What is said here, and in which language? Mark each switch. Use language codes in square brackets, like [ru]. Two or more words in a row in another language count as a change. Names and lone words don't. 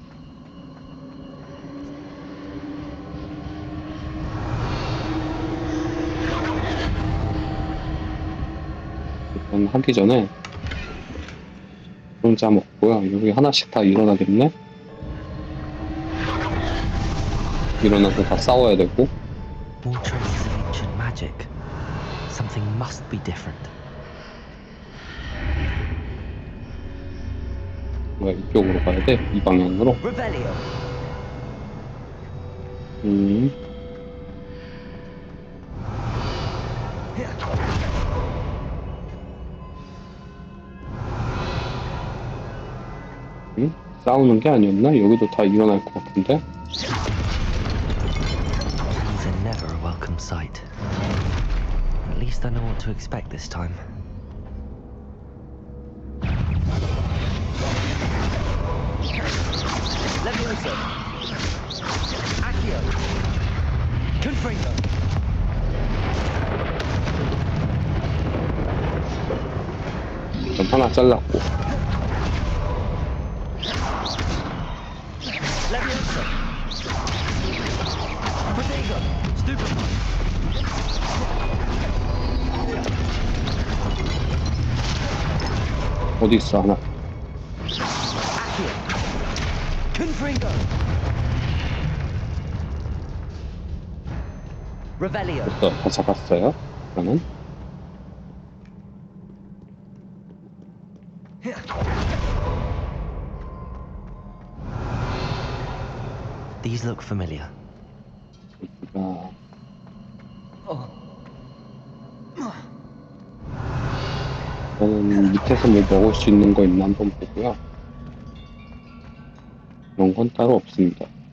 [ko] 일단 하기 전에 혼자 먹고요. 여기 하나씩 다 일어나겠네? 일어나서 다 싸워야 되고. [en] More traces of ancient magic. Something must be different. [ko] 뭐야, 이쪽으로 가야 돼? 이 방향으로? [en] Revelio. [ko] 싸우는 게 아니었나? 여기도 다 일어날 것 같은데? [en] These are never a welcome sight. At least I know what to expect this time. Levioso. Accio. Confringo. [ko] 좀 하나 잘랐고. [en] Levioso. Protego. Stupid. [ko] 어디 있어, 하나? [en] Accio. Confringo. Revelio. [ko] 벌써 다 잡았어요? 그러면? [en] These look familiar. [ko] 저는 밑에서 뭐 먹을 수 있는 거 있나 한번 보고요. 그런 건 따로 없습니다.